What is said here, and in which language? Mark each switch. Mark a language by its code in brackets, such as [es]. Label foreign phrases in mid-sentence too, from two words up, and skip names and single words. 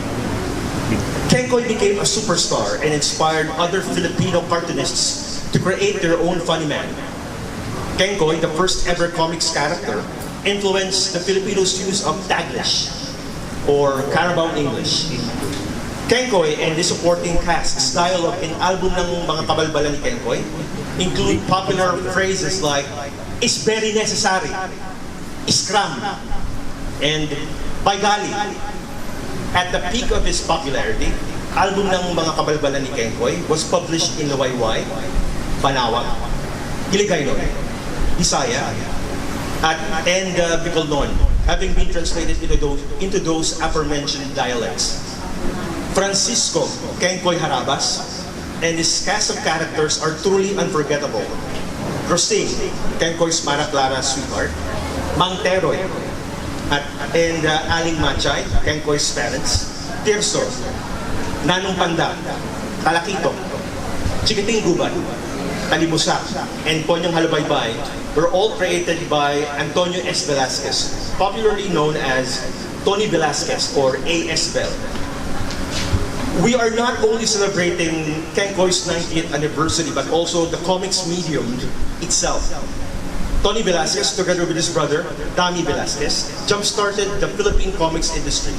[en] Kenkoy became a superstar and inspired other Filipino cartoonists to create their own funny man. Kenkoy, the first ever comics character, influenced the Filipinos' use of Taglish, or Carabao English. Kenkoy and the supporting cast's dialogue in album ng mga kabalbalan ni Kenkoy include popular phrases like, "is very necessary," "iskram," and "Baigali." At the peak of his popularity, album ng mga kabalbalan ni Kenkoy was published in Liwayway, Banawa, Hiligaynon, Bisaya, and Bicolnon, having been translated into those aforementioned dialects. Francisco Kenkoy Harabas and his cast of characters are truly unforgettable. Rosing, Kenkoy's Mara Clara sweetheart, Mang Teroy, and Aling Machay, Kenkoy's parents, Tirso, Nanong Panda, Talakito, Chikiting Gubat, Talibusak, and Ponyong Halubaybay were all created by Antonio S. Velasquez, popularly known as Tony Velasquez or A.S. Bell. We are not only celebrating Kenkoy's 90th anniversary, but also the comics medium itself. Tony Velasquez, together with his brother, Tamy Velasquez, jump-started the Philippine comics industry.